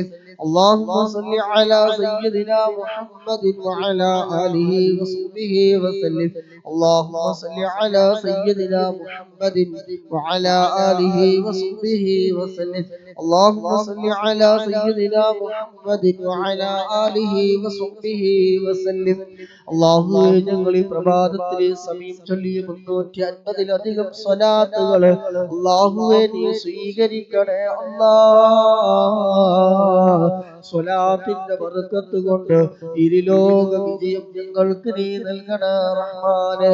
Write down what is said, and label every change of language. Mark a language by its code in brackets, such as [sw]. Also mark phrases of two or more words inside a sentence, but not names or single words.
[ar] اللهم صل على سيدنا محمد وعلى آله وصحبه وسلم. اللهم صل على سيدنا محمد وعلى آله وصحبه وسلم. اللهم صل على سيدنا محمد وعلى آله وصحبه وسلم. [ml] അല്ലാഹുവേ, ഞങ്ങൾ ഈ പ്രഭാതത്തിൽ സമയം ചൊല്ലിയ 350-ലധികം സ്വലാത്തുകൾ അല്ലാഹുവേ നീ സ്വീകരിക്കണേ അല്ലാഹ്. സ്വലാത്തിന്റെ ബർക്കത്ത് കൊണ്ട് ഇരുലോക വിജയം ഞങ്ങൾക്ക് നീ നൽകണേ റഹ്മാനേ.